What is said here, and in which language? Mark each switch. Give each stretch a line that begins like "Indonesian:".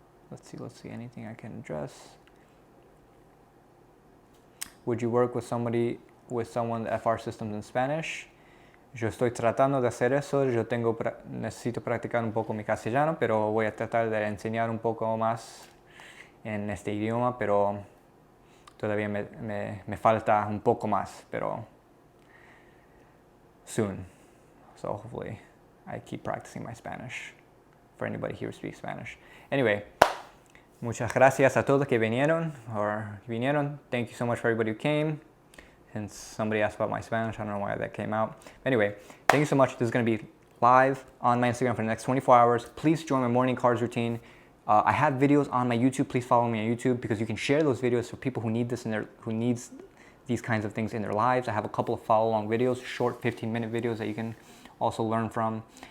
English: Let's see, anything I can address. Would you work with someone the FR systems in Spanish?
Spanish: Yo estoy tratando de hacer eso. Necesito practicar un poco mi castellano, pero voy a tratar de enseñar un poco más en este idioma, pero todavía me falta un poco más, pero
English: soon. So hopefully I keep practicing my Spanish for anybody here who speaks Spanish. Anyway,
Spanish: muchas gracias a todos que vinieron.
English: Thank you so much for everybody who came. Since somebody asked about my Spanish, I don't know why that came out. Anyway, thank you so much. This is going to be live on my Instagram for the next 24 hours. Please join my morning cards routine. I have videos on my YouTube. Please follow me on YouTube because you can share those videos for people who need this who needs these kinds of things in their lives. I have a couple of follow-along videos, short 15-minute videos that you can also learn from.